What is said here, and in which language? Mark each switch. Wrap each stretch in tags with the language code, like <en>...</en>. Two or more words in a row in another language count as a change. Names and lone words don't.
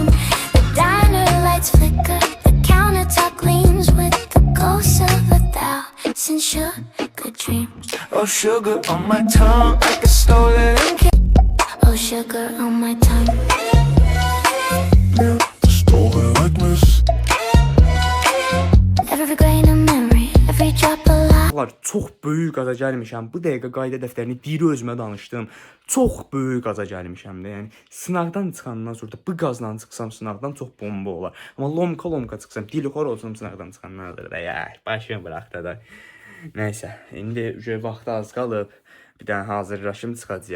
<en>The diner lights flicker, the countertop gleams with the ghosts of 1,000 sugar dreams. Oh, sugar on my tongue, like a stolen kiss. Oh, sugar on my tongue. Stolen like mist. Every grain of memory, every drop of light.</en> <az>Çox böyük qaza gəlmişəm. Bu dəqiqə qayda dəftərini diri özümə danışdım. Çox böyük qaza gəlmişəm də. Yəni sınaqdan çıxandan sonra da bu qazla çıxsam sınaqdan çox bomba olar. Amma lomka çıxsam, dilxor olsam sınaqdan çıxandan da ya, başım bıraxdı da. Nəysə, indi vaxtı az qalıb. Bir dənə hazırlaşım çıxacağam.</az>